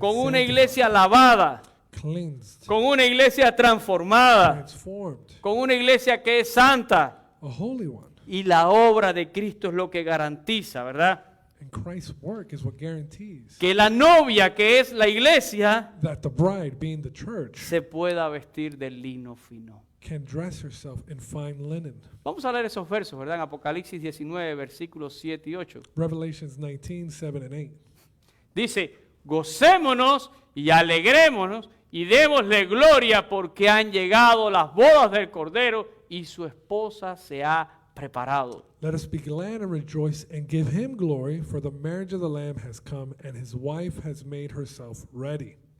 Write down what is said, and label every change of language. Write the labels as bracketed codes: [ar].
[es] con una [en] sanctified, [es] iglesia lavada, [en] cleansed, [es] con una iglesia transformada, [en] transformed, [es] con una iglesia que es santa. [en] a holy one. [es] Y la obra de Cristo es lo que garantiza, ¿verdad? [en] And Christ's work is what guarantees [es] Que la novia, que es la iglesia, [en] that the bride, being the church, [es] se pueda vestir de lino fino. [en] can dress herself in fine linen. [es] Vamos a leer esos versos, ¿verdad? En Apocalipsis 19, versículos 7 y 8. [en] Revelations 19, 7 and 8. [es] Dice, gocémonos y alegrémonos y démosle gloria porque han llegado las bodas del Cordero y su esposa se ha preparado. [en] Let us be glad and rejoice and give him glory, for the marriage of the Lamb has come, and his wife has made herself ready.